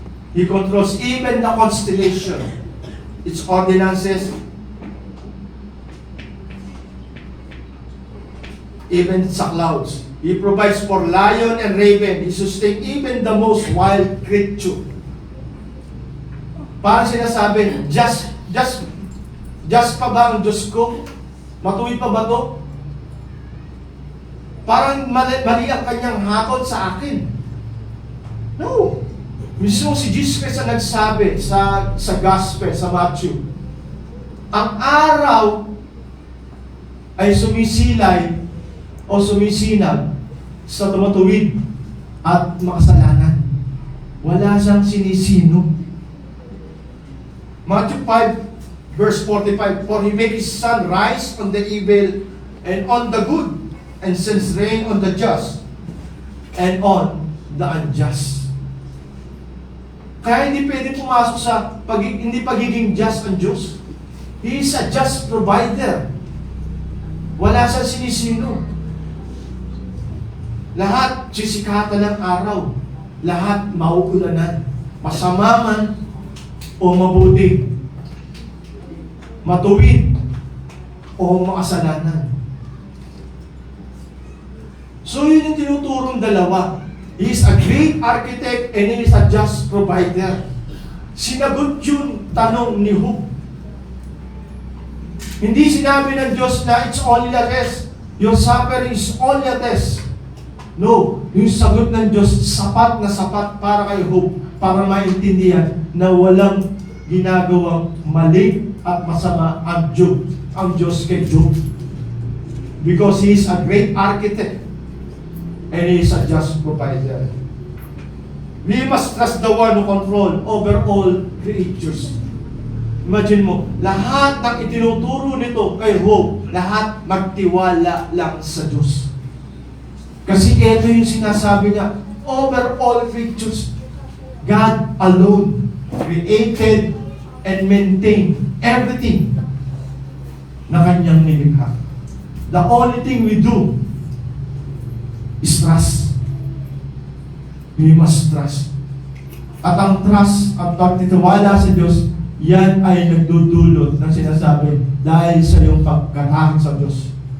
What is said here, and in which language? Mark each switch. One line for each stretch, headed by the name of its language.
English: He controls even the constellation, its ordinances, even sa clouds. He provides for lion and raven. He sustains even the most wild creature.
Filipino: Parang sinasabi, just pa ba ang Diyos ko? Matuwid pa ba to? Parang mali ang kanyang hatod sa akin. No. Mismo si Jesus Christ ang nagsabi sa Gospel, sa Matthew. Ang araw ay sumisilay o sumisinag sa tumatuwid at makasalanan. Wala siyang sinisinog.
English: Matthew 5, verse 45, for He makes His sun rise on the evil and on the good, and sends rain on the just and on the unjust.
Filipino: Kaya hindi pwede pumasok sa hindi pagiging just ang Diyos.
English: He is a just provider.
Filipino: Wala siyang sinisino. Lahat sisikatan ng araw. Lahat mauulanan. Masama man o mabuti. Matuwid o makasalanan. So yun yung tinuturong dalawa.
English: He is a great architect and He is a just provider.
Filipino: Sinagot yung tanong ni Job. Hindi sinabi ng Diyos na
English: it's only a test. Your suffering is only a test.
Filipino: No, yung sagot ng Diyos, sapat na sapat para kay Job, para maintindihan na walang ginagawang mali at masama ang Diyos kay Job.
English: Because He is a great architect and He is a just provider. We must trust the one who control over all creatures.
Filipino: Imagine mo, lahat ng itinuturo nito kay Job, lahat magtiwala lang sa Diyos. Kasi ito yung sinasabi niya,
English: over all creatures, God alone created and maintained everything
Filipino: na Kanyang nilikha.
English: The only thing we do is trust. We must trust.
Filipino: At ang trust at pagtitiwala sa Diyos, yan ay nagdudulot ng sinasabi dahil sa iyong pagkatahit sa Diyos.